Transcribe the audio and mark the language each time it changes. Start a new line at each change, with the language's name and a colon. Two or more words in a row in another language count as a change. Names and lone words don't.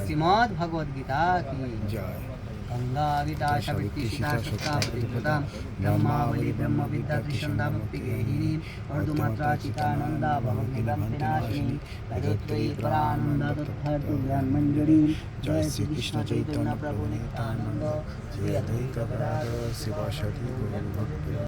Bangla: শ্রীমদ্ ভগবদ গীতা কি
Sanskrit: जय। গঙ্গা গীতা সাবিত্রী সীতা সত্তা পতিব্রতা ব্রহ্মাবলী ব্রহ্মবিদ্যা ত্রিসন্ধ্যা মুক্তিগেহিনী অর্ধমাত্রা চিতানন্দা ভবগ্নিগ্রন্থিনাশিনী তদত্রয়ী পরানন্দা তথার্থ জ্ঞান মঞ্জুরী। जय श्री कृष्ण चैतन्य प्रभु नित्यानंद श्री अद्वैत गदाधर शिवासादि गौर भक्त।